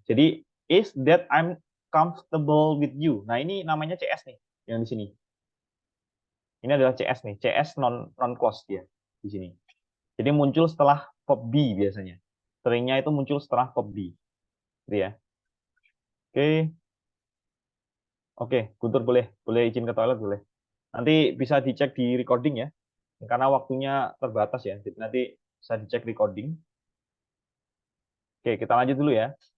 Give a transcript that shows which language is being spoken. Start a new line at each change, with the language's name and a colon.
Indonesian: Jadi
English: is that I'm comfortable with you.
Indonesian: Nah, ini namanya CS nih yang di sini. Ini adalah CS nih. CS non clause dia di sini. Jadi muncul setelah verb be biasanya. Seringnya itu muncul setelah verb be. Gitu ya. Oke. Oke, Guntur boleh izin ke toilet boleh. Nanti bisa dicek di recording ya. Karena waktunya terbatas ya. Jadi nanti bisa dicek recording. Oke, kita lanjut dulu ya.